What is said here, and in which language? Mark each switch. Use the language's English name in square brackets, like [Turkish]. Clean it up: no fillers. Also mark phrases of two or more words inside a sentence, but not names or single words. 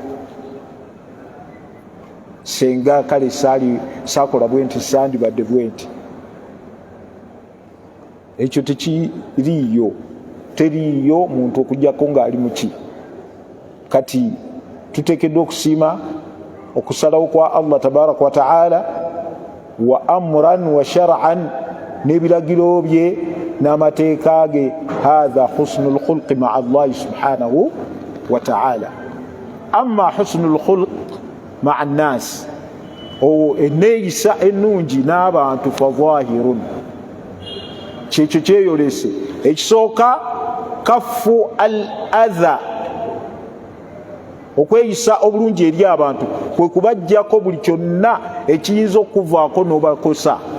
[Ganda] senga kale saakola bwenti sandibadde bwenti ekyo teriyo muntu okujjako ng'ali muki kati tuteekeddwa okusiima okusalawo kwa Allah [Arabic] تبارك وتعالى وأمرا وشرعا [Ganda] n'ebiragiro bye n'amateeka ge. [Arabic] هذا حسن الخلق مع الله سبحانه وتعالى. أما حسن الخلق مع الناس, [Ganda] eneeyisa ennungi n'abantu [Arabic] فظاهر, [Ganda] kyekyo kyeyolese. Ekisooka [Arabic] كف الأذى, [Ganda] okweyisa obulungi eri abantu kwe kubajjako buli kyonna ekiyinza okuvaako n'obakosa.